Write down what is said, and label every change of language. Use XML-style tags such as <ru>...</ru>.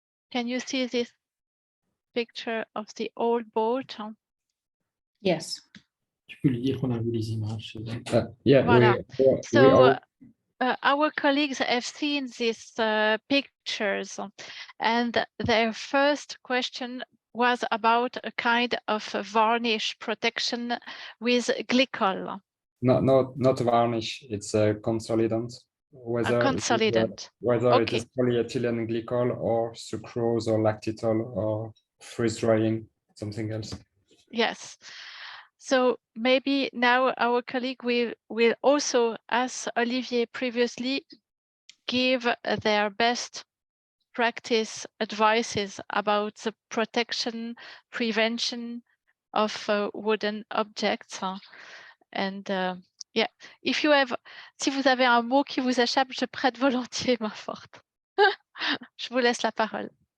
<en>Can you see this picture of the old boat? Yes.</en> <fr>Tu peux lui dire qu'on a vu les images.</fr> <en>Yeah, Voilà. So all- our colleagues have seen these pictures, and their first question was about a kind of varnish protection with glycol. not varnish, it's a consolidant. A consolidant. Whether it Okay. is polyethylene glycol or sucrose or lactitol or freeze drying, something else. Yes. So maybe now our colleague will also, as Olivier previously, give their best practice advices about the protection, prevention of wooden objects. And yeah, if you have,</en> <fr>si vous avez un mot qui vous échappe, je prête volontiers main forte. Je vous laisse la parole.</fr>